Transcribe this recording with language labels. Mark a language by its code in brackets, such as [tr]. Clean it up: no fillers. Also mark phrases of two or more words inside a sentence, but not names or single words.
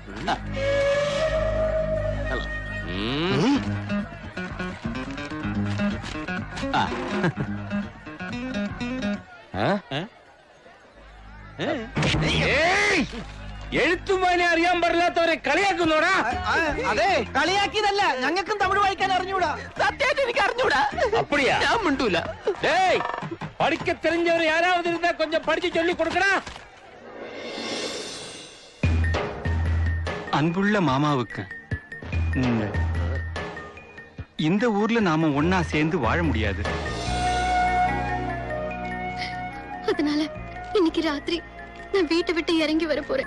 [ml] എഴുത്തുമാനെ അറിയാൻ പാടില്ലാത്തവരെ കളിയാക്കുന്നോടാ? അതെ, കളിയാക്കിയതല്ല, ഞങ്ങൾക്കും തമിഴ് വായിക്കാൻ അറിഞ്ഞൂടാ. സത്യമായിട്ട് എനിക്ക് അറിഞ്ഞൂടാ. [ta] அப்படியா? [ml] ഞാൻ മിണ്ടൂല. [ta] படிக்க தெரிஞ்சவர் யாராவது இருந்தா கொஞ்சம் படிச்சு சொல்லி கொடுக்கடா. அன்புள்ள மாமாவுக்கு இந்த ஊர்ல நாம ஒன்னா சேர்ந்து வாழ முடியாது. அதனால இன்னைக்கு ராத்திரி நான் வீட்டை விட்டு இறங்கி வர போறேன்.